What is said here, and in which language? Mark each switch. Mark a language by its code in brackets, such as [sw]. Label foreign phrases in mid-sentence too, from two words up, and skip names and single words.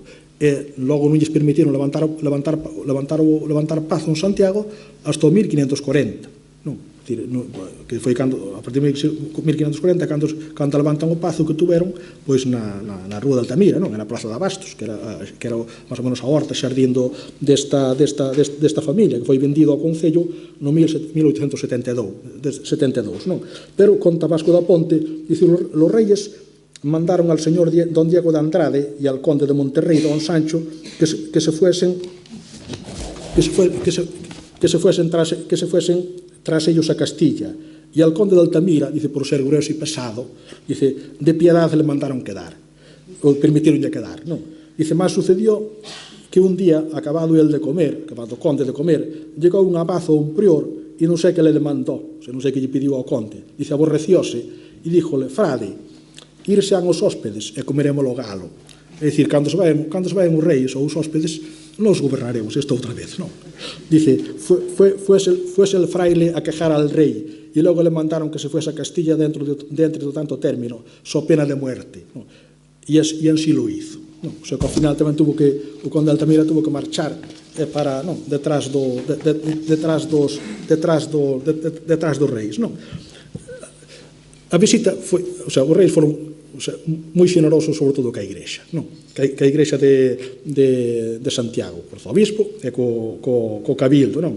[gl] Logo non lles permitiron levantar paz en Santiago hasta o 1540, que foi a partir de 1540 cando levantan o pazo que tuveron pois na rúa de Altamira, na Plaza de Abastos, que era máis ou menos a horta xardín desta familia, que foi vendido ao Concello no 1872. [es] Pero conta Vasco da Ponte, dice, los reyes mandaron al señor don Diego de Andrade y al conde de Monterrey, don Sancho, que se fuesen tras ellos a Castilla, y al conde de Altamira, dice, por ser grueso y pesado, dice, de piedad le mandaron quedar, o permitieron ya quedar, ¿no? Dice, más sucedió que un día, acabado el de comer, [gl] acabado o conde de comer, [es] llegó un abazo o un prior, y [gl] non sei que [es] le demandó, [gl] non sei que lle pediu ao conde, [es] dice, aborrecióse, e díjole, [gl] frade, irse an os hóspedes e comeremos o galo. É dicir, cando se vayan os reis ou os hóspedes, nos gobernaremos esta outra vez, non? [es] Dice, fuese el fraile a quejar al rey, [gl] e logo [es] le mandaron que se fuese a Castilla dentro de tanto término, so pena de muerte, non? E así lo hizo, [gl] non? [es] O sea, [gl] que ao final tamén o conde de Altamira tuvo que marchar para, non, detrás dos reis, non? A visita foi, [es] o sea, [gl] os reis foron moi xenerosos, sobre todo ca Igrexa, non? Ca Igrexa de Santiago, co arzobispo e co cabildo, non?